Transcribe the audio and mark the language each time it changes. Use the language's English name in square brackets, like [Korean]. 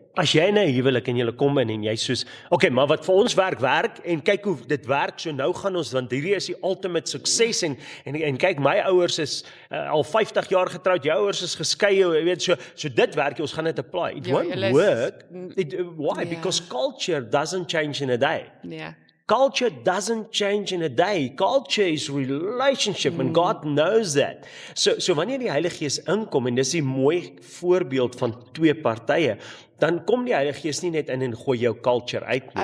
[Afrikaans] As jy in 'n huwelik en jy kom in en jy soos, okay, maar wat vir ons werk en kyk hoe dit werk, so nou gaan ons, want hierdie is die ultimate sukses en kyk, my ouers is al 50 jaar getroud, jou ouers is geskei, jy weet, so dit werk, ons gaan dit apply. [English] It won't work. Why? Because culture doesn't change in a day. [Afrikaans] Nee. [English] Culture doesn't change in a day. Culture is relationship and God knows that. [Afrikaans] So wanneer die Heilige Gees inkom en dis 'n mooi voorbeeld van twee partye, dan kom die Heilige Gees nie net in en gooi jou culture uit nie.